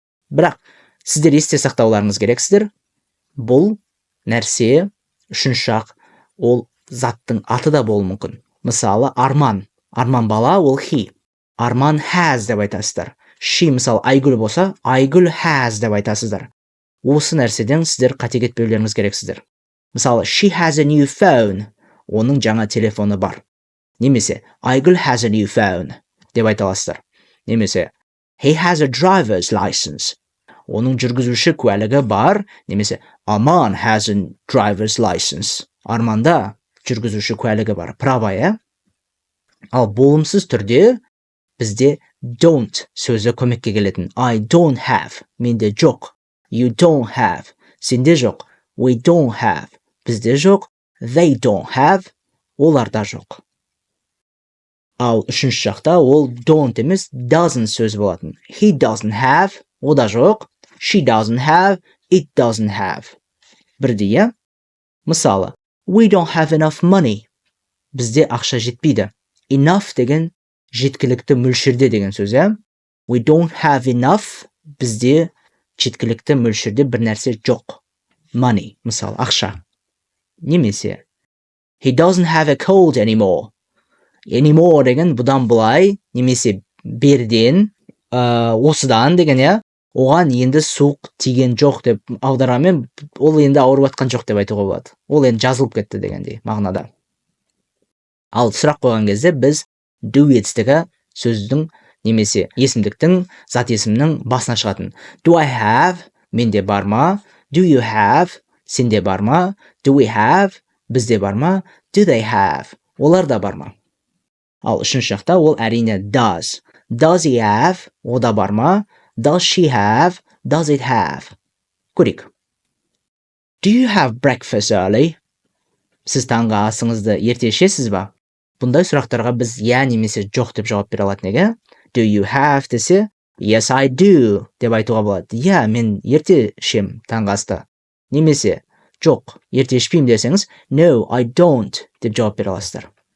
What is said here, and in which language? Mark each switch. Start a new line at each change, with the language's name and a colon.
Kazakh: Бірақ сіздер есте сақтауларыңыз керексіздер. Бұл нәрсе үшінші шақ ол заттың аты да болуы мүмкін. Мысалы, Арман бала ол he. Арман has деп айтасыздар. She мысалы Айгүл болса, Айгүл has деп айтасыздар. Осы нәрседен сіздер қате кетпеулеріңіз керексіздер.
English: Мысалы, she has a new phone.
Kazakh: Оның жаңа телефоны бар. Немесе, Айгүл
English: has a new phone
Kazakh: деп айта аласыздар.
English: Немесе, he has a driver's license.
Kazakh: Оның жүргізуші куәлігі бар.
English: Немесе, Арман has a driver's license.
Kazakh: Арманда жүргізуші куәлігі бар. Право, Ал болымсыз түрде бізде don't сөзі көмекке келетін.
English: I don't have,
Kazakh: менде жоқ.
English: You don't have.
Kazakh: Сенде жоқ.
English: We don't have.
Kazakh: Бізде жоқ.
English: They don't have.
Kazakh: Оларда жоқ. Ал үшінші жақта ол don't емес doesn't сөз болатын.
English: He doesn't have.
Kazakh: Ода жоқ.
English: She doesn't have. It doesn't have.
Kazakh: Бірдей, иә?
English: Мысалы, we don't have enough money.
Kazakh: Бізде ақша жетпейді. Enough деген жеткілікті мөлшерде деген сөз, иә?
English: We don't have enough.
Kazakh: Бізде жеткілікті мөлшерде бір нәрсе жоқ. Money, мысалы, ақша.
English: Немесе, he doesn't have a cold anymore.
Kazakh: Anymore деген бұдан былай, немесе берден, осыдан деген, иә? Оған енді суық тиген жоқ деп аударамен, ол енді ауырып атқан жоқ деп айтуға болады. Ол енді жазылып кетті дегендей мағынада. Ал сұрақ қойған кезде біз do етістігі сөздің немесе есімдіктің, зат есімнің басына шығатын.
English: Do I have?
Kazakh: Менде бар ма?
English: Do you have?
Kazakh: Сенде бар ма?
English: Do we have?
Kazakh: Бізде бар ма?
English: Do they have?
Kazakh: Оларда бар ма? Ал үшінші жақта ол әрине does.
English: Does he have?
Kazakh: Ода бар ма?
English: Does she have? Does it have?
Kazakh: Көрейік.
English: Do you have breakfast early?
Kazakh: Сіз таңғы асыңызды ерте ішесіз ба? Бұндай сұрақтарға біз я немесе жоқ деп жауап бере алатын неге?
English: Do you have
Kazakh: десе,
English: yes I do
Kazakh: деп айтуға болады. Я, мен ерте ішем таңғы асты. Немесе, жоқ, ерте ішпеймін десеңіз,
English: no I don't
Kazakh: деп жауап бере аласыздар.